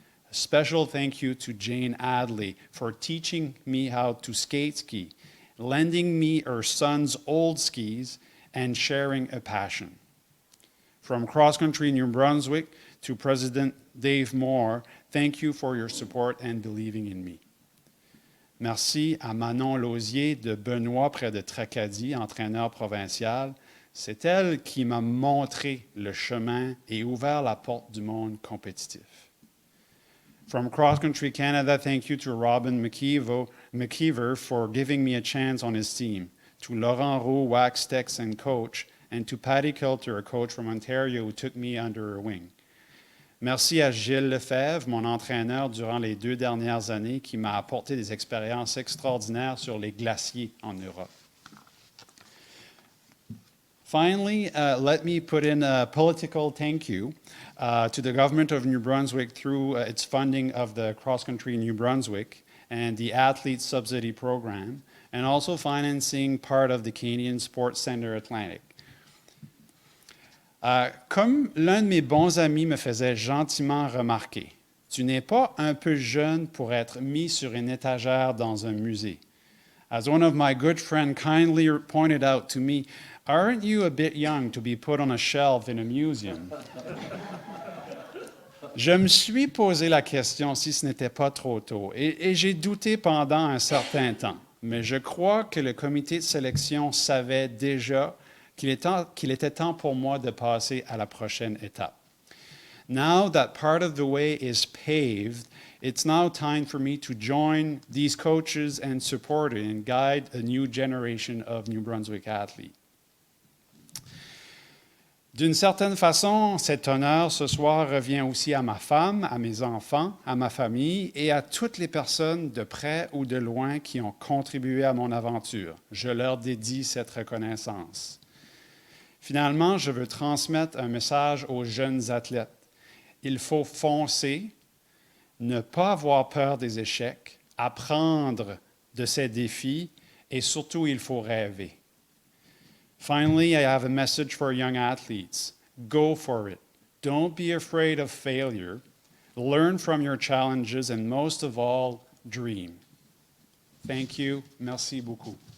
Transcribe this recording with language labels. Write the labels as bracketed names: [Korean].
[English] A special thank you to Jane Adley for teaching me how to skate ski, lending me her son's old skis, and sharing a passion. From Cross Country New Brunswick to President Dave Moore, thank you for your support and believing in me. [French] Merci à Manon Lausier de Benoît près de Tracadie, entraîneur provincial. C'est elle qui m'a montré le chemin et ouvert la porte du monde compétitif. [English] From Cross Country Canada, thank you to Robin McKeever for giving me a chance on his team, to Laurent Roux, wax techs and coach, and to Patty Kilter, a coach from Ontario who took me under her wing. [French] Merci à Gilles Lefebvre, mon entraîneur durant les 2 dernières années, qui m'a apporté des expériences extraordinaires sur les glaciers en Europe. [English] Finally, let me put in a political thank you to the government of New Brunswick through its funding of the Cross Country New Brunswick and the Athlete Subsidy Program, and also financing part of the Canadian Sports Centre Atlantic. [French] Comme l'un de mes bons amis me faisait gentiment remarquer, tu n'es pas un peu jeune pour être mis sur une étagère dans un musée. [English] As one of my good friends kindly pointed out to me, aren't you a bit young to be put on a shelf in a museum? [French] Je me suis posé la question si ce n'était pas trop tôt et j'ai douté pendant un certain temps, mais je crois que le comité de sélection savait déjà qu'il était temps pour moi de passer à la prochaine étape. [English] Now that part of the way is paved, it's now time for me to join these coaches and supporters and guide a new generation of New Brunswick athletes. [French] D'une certaine façon, cet honneur ce soir revient aussi à ma femme, à mes enfants, à ma famille et à toutes les personnes de près ou de loin qui ont contribué à mon aventure. Je leur dédie cette reconnaissance. Finalement, je veux transmettre un message aux jeunes athlètes. Il faut foncer, ne pas avoir peur des échecs, apprendre de ces défis et surtout, il faut rêver. [English] Finally, I have a message for young athletes. Go for it. Don't be afraid of failure. Learn from your challenges and most of all, dream. Thank you. [French] Merci beaucoup.